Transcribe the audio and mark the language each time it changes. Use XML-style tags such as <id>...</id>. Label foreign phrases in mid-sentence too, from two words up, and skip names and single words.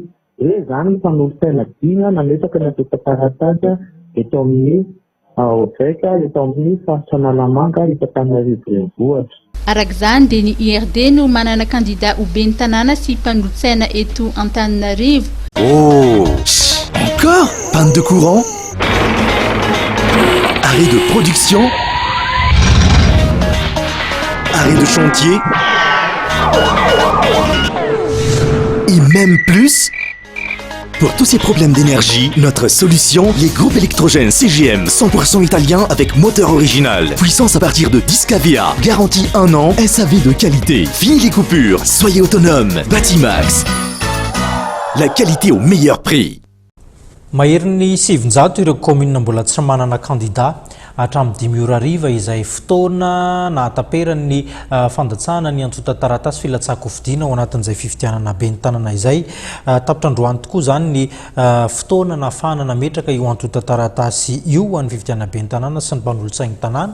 <mg>Zany ny fanolotsaina dimy nametraka natota taratasy eto amin'ny OVEC eto amin'ny faritra Analamanga eto Antananarivo renivohitra. Arak'izany dia ny IRD no manana candidat ho ben'ny tanàna sy mpanolotsaina eto Antananarivo.</mg> <fr>Oh, encore panne de courant, arrêt de production, arrêt de chantier et même plus. Pour tous ces problèmes d'énergie, notre solution, les groupes électrogènes CGM 100% italien avec moteur original. Puissance à partir de 10 kVA, garantie 1 an, SAV de qualité. Fini les coupures, soyez autonome. Batimax, la qualité au meilleur prix.</fr> <mg>Mahery 700 ireo commune mbola tsy manana candidat hatramin'ny 5 ora hariva izay fotoana nahataperan'ny fandatsahana ny antota taratasy filatsahan-kovidina ao anatin'izay fifidianana ben'ny tanàna izay. Tapitra androany tokoa zany ny fotoana nahafahana nametraka io antota taratasy io an'ny fifidianana ben'ny tanàna sy ny mpanolotsainy tanàna.</mg>